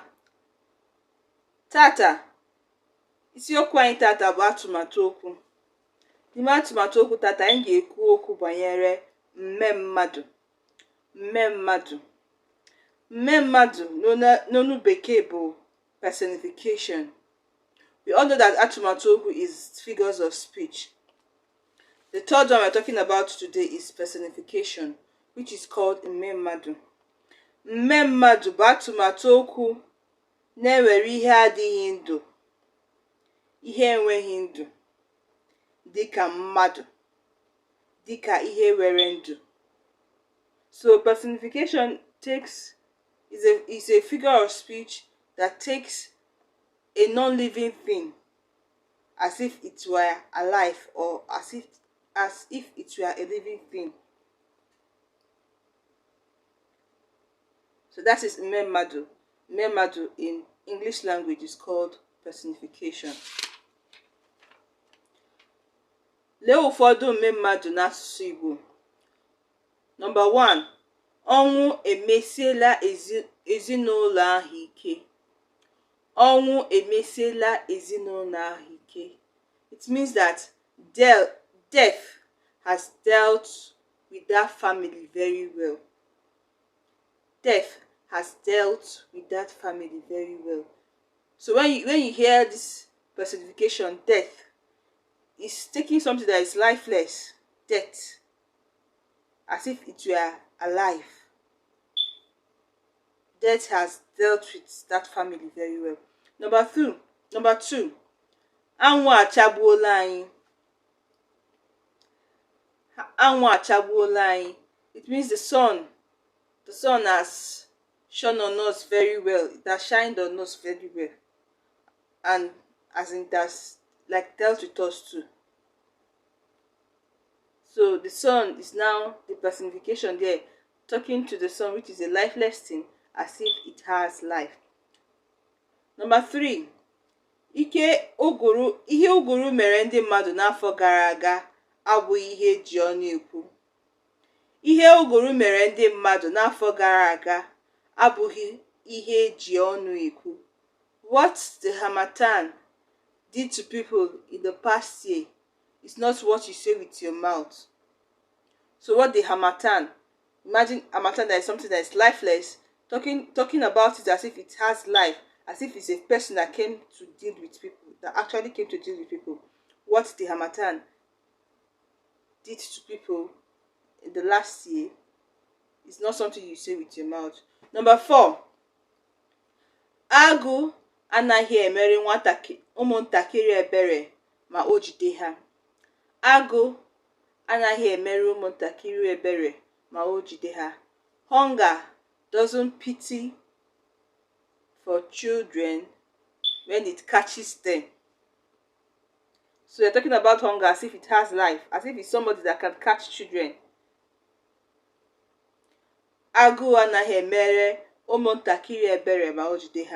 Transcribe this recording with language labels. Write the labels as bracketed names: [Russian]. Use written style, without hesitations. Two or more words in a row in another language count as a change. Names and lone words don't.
[Igbo] Tata, isiokwu anyị tata bụ atụmatụ okwu. N'ime atụmatụ okwu tata, anyị ga-ekwu okwu banyere mmemmadụ. Mmemmadụ. Mmemmadụ n'onu bekee bụ personification. [English] We all know that [Igbo] atụmatụ okwu [English] is figures of speech. The third one we're talking about today is personification, which is called Mmemmadụ. [Igbo] Mmemmadụ bụ atụmatụ okwu na-ewere ihe adịghị ndụ, ihe enweghị ndụ, dịka mmadụ, dịka ihe nwere ndụ. [English] So personification is a figure of speech that takes a non-living thing as if it were alive, or as if it were a living thing. So that is Mmemmadụ. Mmemmadụ in English language is called personification. [Igbo] Lee ụfọdụ mmemmadụ n'asụsụ Igbo. [English] Number 1. [Igbo] Ọnwụ emesiela ezinụlọ ahụ ike. Ọnwụ emesiela ezinụlọ ahụ ike. [English] It means that death has dealt with that family very well. Death has dealt with that family very well. So when you hear this personification, death is taking something that is lifeless, death, as if it were alive. Death has dealt with that family very well. Number 2. [Igbo] Anwụ achagbuola anyị. Anwụ achagbuola anyị. [English] It means the sun has shone on us very well. It has shined on us very well. And as in, that's like dealt with us too. So the sun is now the personification there, talking to the sun, which is a lifeless thing, as if it has life. Number 3. [Igbo] Ihe ụgụrụ mere ndị mmadụ n'afọ gara aga abụghị ihe eji ọnụ ekwu. Ihe ụgụrụ mere ndị mmadụ n'afọ gara aga abụghị ihe eji ọnụ ekwu. [English] What the harmattan did to people in the past year is not what you say with your mouth. So what the harmattan, imagine harmattan that is something that is lifeless, talking about it as if it has life, as if it's a person that came to deal with people, that actually came to deal with people. What the harmattan did to people in the last year is not something you say with your mouth. Number 4. [Igbo] Agụ anaghị emere ụmụntakịrị ebere ma o jide ha. Agụ anaghị emere ụmụntakịrị ebere ma o jide ha. [English] Hunger doesn't pity for children when it catches them. So you're talking about hunger as if it has life, as if it's somebody that can catch children. [Igbo] Agụ anaghị emere ụmụntakịrị ebere ma o jide ha.